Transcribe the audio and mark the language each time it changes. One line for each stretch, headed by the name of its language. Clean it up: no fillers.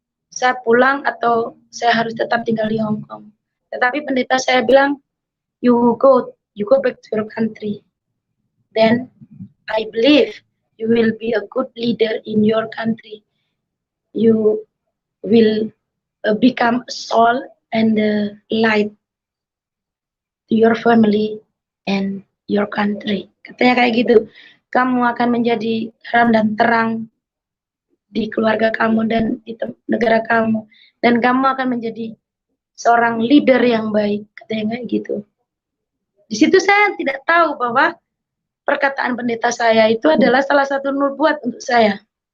Indonesian: Saya pulang atau saya harus tetap tinggal di Hong Kong. Tetapi pendeta saya bilang,
English: you go back to your country. Then I believe you will be a good leader in your country. You will become a soul and a light to your family and your country.
Indonesian: Katanya kayak gitu. Kamu akan menjadi garam dan terang di keluarga kamu dan di negara kamu. Dan kamu akan menjadi seorang leader yang baik. Katanya kayak gitu. Di situ saya tidak tahu bahwa perkataan pendeta saya itu adalah salah satu nubuat untuk saya.